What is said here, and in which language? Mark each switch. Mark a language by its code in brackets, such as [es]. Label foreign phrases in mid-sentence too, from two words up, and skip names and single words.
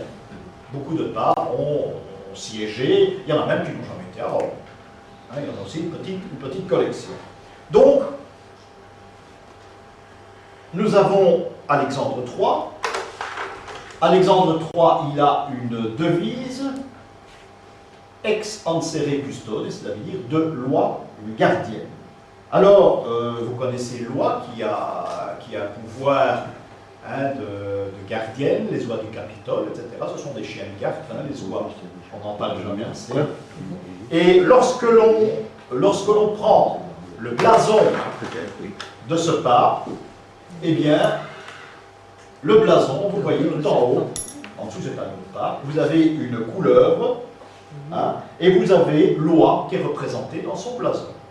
[fr] Beaucoup de papes ont siégé, il y en a même qui n'ont jamais été à Rome. Hein, il y en a aussi une petite collection. Donc, nous avons Alexandre III. Alexandre III, il a une devise [la] ex ancere custodes, [fr] c'est-à-dire de loi gardienne. Alors, vous connaissez loi qui a un pouvoir de gardienne, les oies du Capitole, etc. Ce sont des chiens de garde, les oies, on n'en parle jamais assez. Et lorsque l'on prend le blason de ce pape, eh bien, le blason, vous voyez tout en haut, en dessous c'est un autre pape, vous avez une couleuvre, et vous avez l'oie qui est représentée dans son blason.